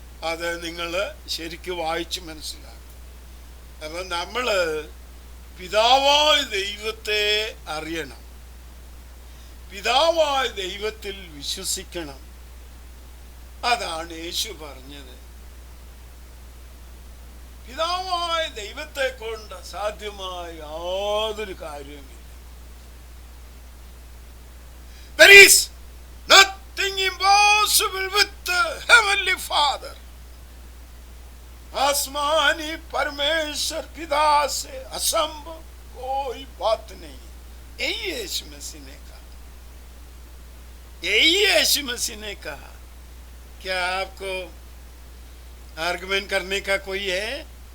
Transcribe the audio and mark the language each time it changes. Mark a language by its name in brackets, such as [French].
[Malayalam] അത് നിങ്ങൾ ശരിക്കും വായിച്ച് മനസ്സിലാക്കും. അപ്പം നമ്മൾ പിതാവായ ദൈവത്തെ അറിയണം, പിതാവായ ദൈവത്തിൽ വിശ്വസിക്കണം. അതാണ് യേശു പറഞ്ഞത്. പിതാവായ ദൈവത്തെ കൊണ്ട് അസാധ്യമായ യാതൊരു കാര്യവുമില്ല. [English] There is nothing impossible with the heavenly Father. [Hindi] आसमानी परमेश्वर पिता से असंभव कोई बात नहीं है. यही यीशु मसीह ने कहा, यही यीशु मसीह ने कहा. क्या आपको आर्गुमेंट करने का कोई है?